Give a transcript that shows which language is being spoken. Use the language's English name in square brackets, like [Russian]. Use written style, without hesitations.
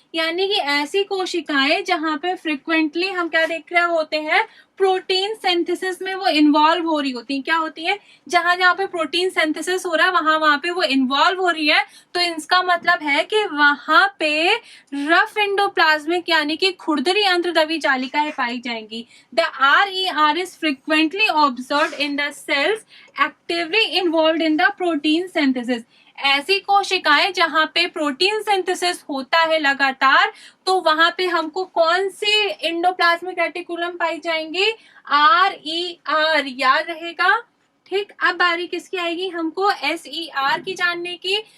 [Hindi] यानी कि ऐसी कोशिकाएं जहां पे फ्रिक्वेंटली हम क्या देख रहे होते हैं, प्रोटीन सिंथेसिस में वो इन्वॉल्व हो रही होती हैं। क्या होती है, जहां जहां पे प्रोटीन सिंथेसिस हो रहा है वहां पे वो इन्वॉल्व हो रही है। तो इसका मतलब है कि वहां पे रफ एंडोप्लाज्मिक यानी कि खुरदरी अंतर्द्रवी जालिकाएं पाई जाएंगी। [English] The RER is frequently observed in the cells actively involved in the protein synthesis. [Hindi] ऐसी कोशिकाएं जहां पे प्रोटीन सिंथेसिस होता है लगातार, तो वहां पे हमको कौन सी एंडोप्लाज्मिक रेटिकुलम पाई जाएंगी, RER, याद रहेगा, ठीक, अब बारी किसकी आएगी, हमको SER की जानने की।